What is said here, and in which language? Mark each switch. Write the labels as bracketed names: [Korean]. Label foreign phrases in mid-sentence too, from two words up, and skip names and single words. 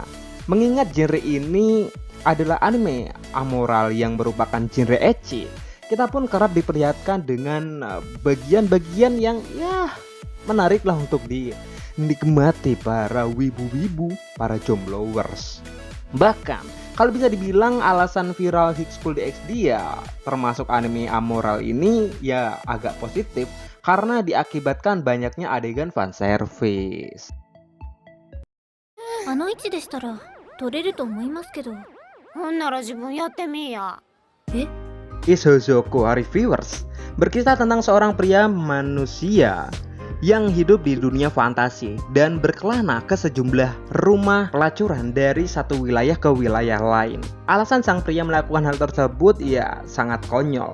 [Indonesian] Mengingat genre ini adalah anime amoral yang merupakan genre ecchi, kita pun kerap diperlihatkan dengan bagian-bagian yang ya menarik lah untuk dinikmati para wibu-wibu, para jomblowers. Bahkan kalau bisa dibilang alasan viral High School DxD ya termasuk anime amoral ini ya agak positif karena diakibatkan banyaknya adegan fanservice. [Japanese] あの位置でしたら取れると思いますけど。ほんなら自分やってみや。え? [Indonesian] Ishozoko Reviewers berkisah tentang seorang pria manusia yang hidup di dunia fantasi dan berkelana ke sejumlah rumah pelacuran dari satu wilayah ke wilayah lain. Alasan sang pria melakukan hal tersebut ya sangat konyol.